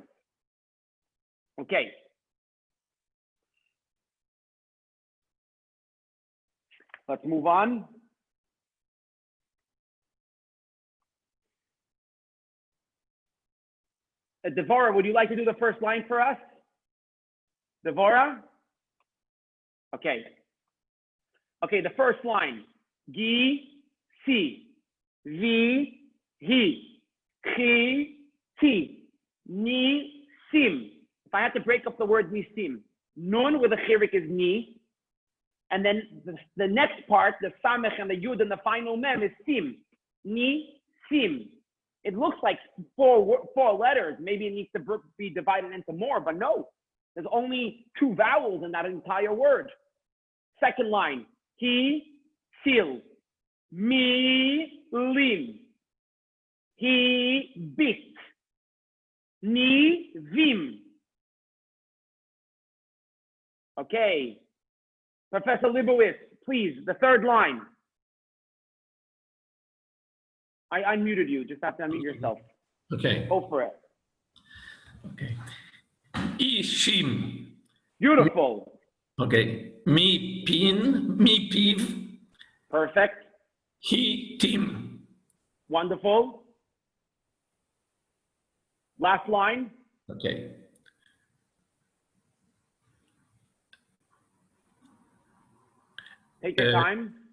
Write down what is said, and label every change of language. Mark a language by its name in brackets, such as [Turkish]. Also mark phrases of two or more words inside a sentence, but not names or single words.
[English] Okay. Let's move on. Devorah, would you like to do the first line for us? Devorah? Okay. Okay, the first line. [Hebrew] Gi, si, vi, hi, chi, ti, Nisim. [English] If I had to break up the word nisim, nun with a chirik is ni, and then the next part, the samech and the yud and the final mem is sim. [Hebrew] Nisim. [English] It looks like four letters. Maybe it needs to be divided into more, but no. There's only 2 vowels in that entire word. Second line, he, [Hebrew] sil, mi, lim, he, bit, ni, vim. [English] Okay. Professor Libowitz, please, the third line. I unmuted you. Just have to unmute yourself. Okay. Go for it. Okay. Ishim. Beautiful. [Hebrew] Okay. Mi pin, mi piv, [English] Perfect. [Hebrew] he tim. [English] Wonderful. Last line. Okay. Take your time.